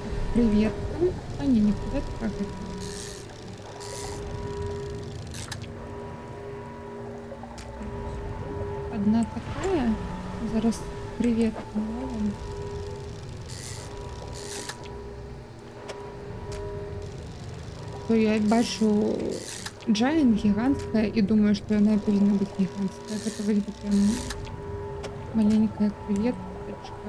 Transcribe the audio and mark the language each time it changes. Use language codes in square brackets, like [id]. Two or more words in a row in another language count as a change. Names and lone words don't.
[ru] креветка. А не креветка, а гэта. Одна такая. [uk] Зараз креветку наловим. То я бачу Giant гігантська і думаю, що вона повинна бути гігантська. [ru] Гэта вроде бы прям маленькая креветочка.